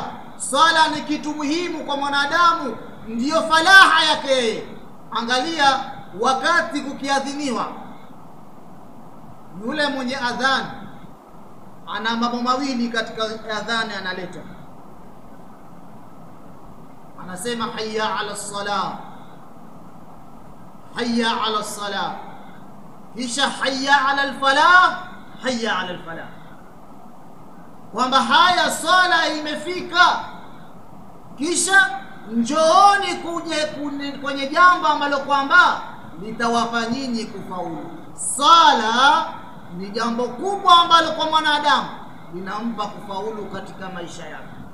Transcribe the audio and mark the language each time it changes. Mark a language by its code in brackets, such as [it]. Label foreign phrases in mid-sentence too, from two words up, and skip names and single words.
[sw] Sala ni kitu muhimu kwa mwanadamu, ndiyo falaha yake. Angalia, wakati kukiadhiniwa, yule mwenye adhan ana mambo mawili katika adhani analeta. Anasema [ar] حي على الصلاة، حي على الصلاة, [sw] kisha [ar] حي على الفلاح، حي على الفلاح, [sw] kwamba haya sala imefika, kisha njooni kwenye jambo ambalo kwamba litawapa nyinyi kufaulu. Sala ni jambo kubwa ambalo kwa mwanadamu linampa kufaulu katika maisha yake.